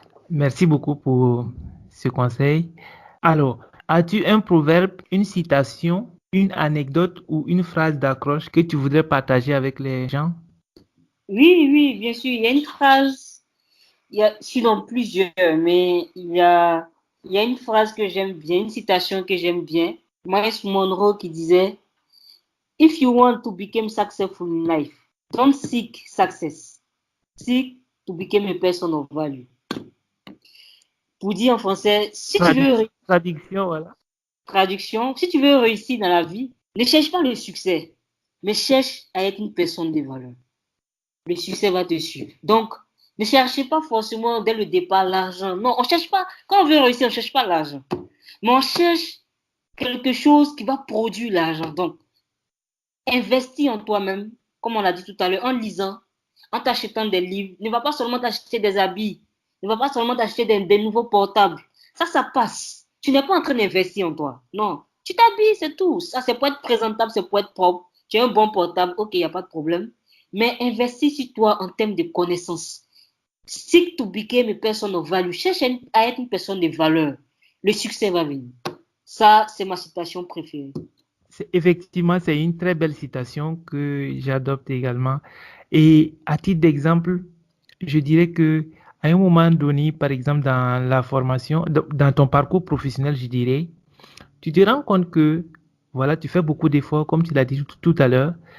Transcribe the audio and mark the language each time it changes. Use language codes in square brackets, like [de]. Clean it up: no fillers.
[fr] Merci beaucoup pour ce conseil. Alors, as-tu un proverbe, une citation, une anecdote ou une phrase d'accroche que tu voudrais partager avec les gens? Oui, oui, bien sûr. Il y a une phrase, sinon plusieurs, mais il y a une phrase que j'aime bien, une citation que j'aime bien. [en] Miles Monroe [fr] qui disait, [en] If you want to become successful in life, don't seek success. Seek to become a person of value. [fr] Pour dire en français, si tu veux, Traduction, voilà. traduction, si tu veux réussir dans la vie, ne cherche pas le succès, mais cherche à être une personne de valeur. Le succès va te suivre. Donc, ne cherchez pas forcément dès le départ l'argent. Non, on cherche pas. Quand on veut réussir, on ne cherche pas l'argent. Mais on cherche quelque chose qui va produire l'argent. Donc, investis en toi-même, comme on l'a dit tout à l'heure, en lisant, en t'achetant des livres. Ne va pas seulement t'acheter des habits. Ne va pas seulement t'acheter des nouveaux portables. Ça passe. Tu n'es pas en train d'investir en toi. Non. Tu t'habilles, c'est tout. Ça, c'est pour être présentable, c'est pour être propre. Tu as un bon portable, ok, il n'y a pas de problème. Mais investis sur toi en termes de connaissances. [en] Seek to become a person of value. [fr] Cherche à être une personne de valeur. Le succès va venir. Ça, c'est ma citation préférée. Effectivement, c'est une très belle citation que j'adopte également. Et à titre d'exemple, je dirais que à un moment donné, par exemple dans la formation, dans ton parcours professionnel, je dirais, tu te rends compte que voilà, tu fais beaucoup d'efforts, comme tu l'as dit tout à l'heure.